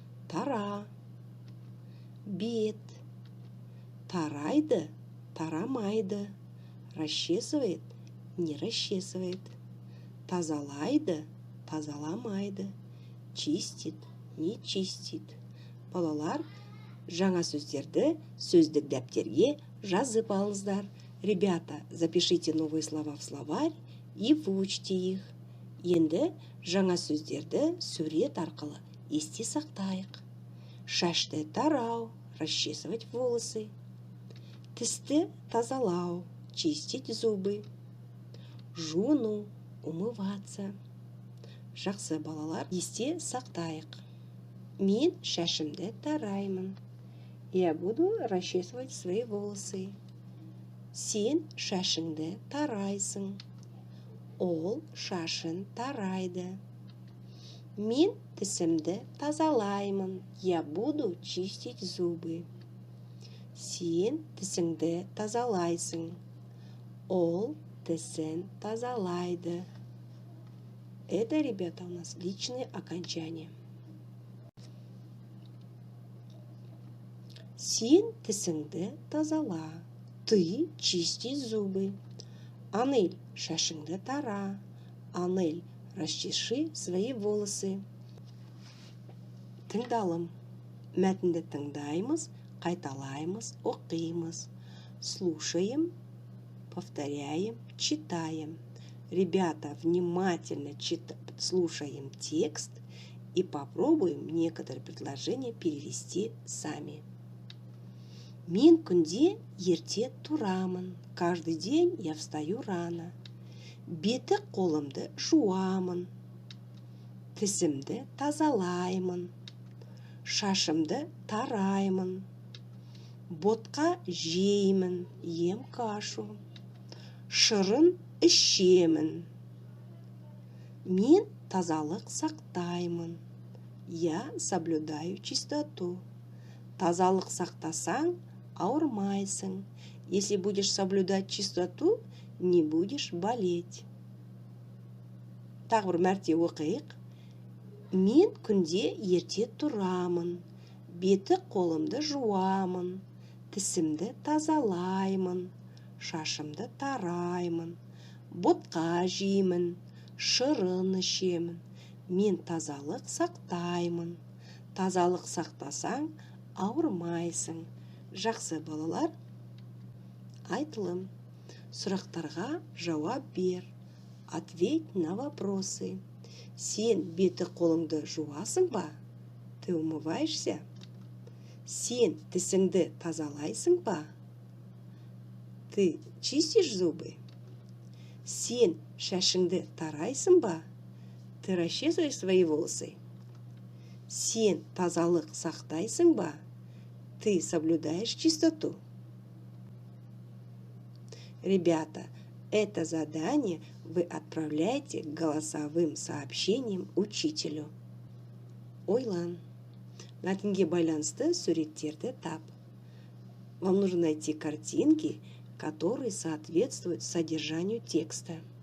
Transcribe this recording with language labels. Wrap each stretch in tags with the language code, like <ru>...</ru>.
<kk>Тара, бет, тарайды, тарамайды,</kk> <ru>расчесывает, не расчесывает,</ru> <kk>тазалайды, тазаламайды,</kk> <ru>чистит, не чистит.</ru> <kk>Балалар, жаңа сөздерді сөздік дәптерге жазып алыңыздар.</kk> <ru>Ребята, запишите новые слова в словарь и выучите их.</ru> <kk>Енді жаңа сөздерді сурет арқылы есте сақтайық. Шашты тарау,</kk> <ru>расчесывать волосы.</ru> <kk>Тісті тазалау,</kk> <ru>чистить зубы.</ru> <kk>Жуну, умываться. Жақсы балалар, есте сақтайық. Мен шашымды тараймын.</kk> <ru>Я буду расчесывать свои волосы.</ru> <kk>Сен шашыңды тарайсың. Ол шашын тарайды. Мен тісімді тазалаймын.</kk> <ru>Я буду чистить зубы.</ru> <kk>Сен тісіңді тазалайсың. Ол тісін тазалайды.</kk> <ru>Это, ребята, у нас личные окончания.</ru> <kk>Сен тісіңді тазала.</kk> <ru>Ты чисти зубы.</ru> <kk>Анель, шашыңды тара. Анель,</kk> <ru>расчеши свои волосы.</ru> <kk>Тыңдалым. Мәтінді тыңдаймыз, қайталаймыз, оқимыз.</kk> <ru>Слушаем, повторяем, читаем. Ребята, внимательно слушаем текст и попробуем некоторые предложения перевести сами.</ru> <kk>Мен күнде ерте тұрамын.</kk> <ru>Каждый день я встаю рано.</ru> <kk>Беті қолымды жуамын. Тісімді тазалаймын. Шашымды тараймын. Ботқа жеймін,</kk> <ru>ем кашу.</ru> <kk>Шырын ішемін. Мен тазалық сақтаймын.</kk> <ru>Я соблюдаю чистоту.</ru> <kk>Тазалық сақтасаң, ауырмайсың.</kk> <ru>Если будешь соблюдать чистоту, не будешь болеть.</ru> <kk>Тағы бір мәрте оқиық. Мен күнде ерте тұрамын. Беті қолымды жуамын. Тісімді тазалаймын. Шашымды тараймын. Ботқа жеймін. Шырын ішемін. Мен тазалық сақтаймын. Тазалық сақтасаң, ауырмайсың. Жақсы балалар, айтылым. Сұрақтарға жауап бер.</kk> <ru>Ответь на вопросы.</ru> <kk>Сен беті қолыңды жуасың ба?</kk> <ru>Ты умываешься?</ru> <kk>Сен тісіңді тазалайсың ба?</kk> <ru>Ты чистишь зубы?</ru> <kk>Сен шашыңды тарайсың ба?</kk> <ru>Ты расчесываешь свои волосы?</ru> <kk>Сен тазалық сақтайсың ба?</kk> <ru>Ты соблюдаешь чистоту? Ребята, это задание вы отправляете голосовым сообщением учителю.</ru> <kk>Ойлан. Мәтінге байланысты суреттерді тап.</kk> <ru>Вам нужно найти картинки, которые соответствуют содержанию текста.</ru>